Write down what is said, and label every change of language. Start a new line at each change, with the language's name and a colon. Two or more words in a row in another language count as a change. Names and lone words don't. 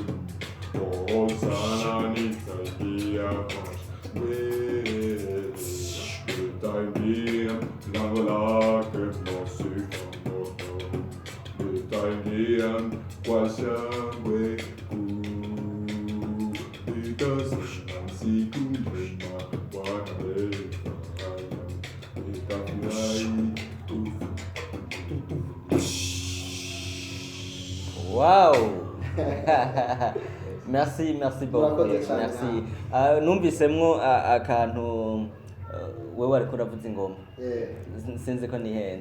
Swahili: Oh sana, nitaingia kwa shangwe, nitaingia lango lake na sifa moyoni, nitaingia kwa shangwe kuu, nitasema siku njema Bwana amefanya, nitafurahi.
English: Wow.
French: Merci beaucoup. Merci.
Rundi: Numvisemwo akantu wewe ariko uravuza ingoma. Sinzi ko nihenze.